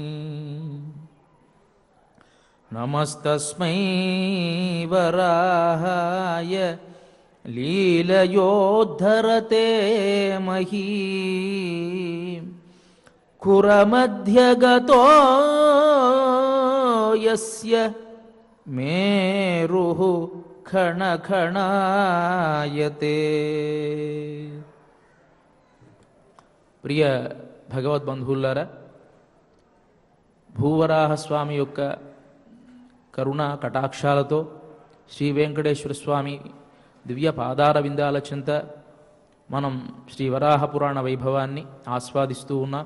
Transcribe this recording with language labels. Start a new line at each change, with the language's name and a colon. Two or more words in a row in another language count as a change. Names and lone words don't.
Sanskrit: नमस्तस्मै वराहाय लीलयोद्धरते महीं खुरमध्यगतो यस्य मेरुः खणखणायते।
Telugu: ప్రియ భగవద్బంధువులారా, భూవరాహస్వామి యొక్క కరుణా కటాక్షాలతో శ్రీ వెంకటేశ్వర స్వామి దివ్య పాదార విందాల చెంత మనం శ్రీ వరాహ పురాణ వైభవాన్ని ఆస్వాదిస్తూ ఉన్నాం.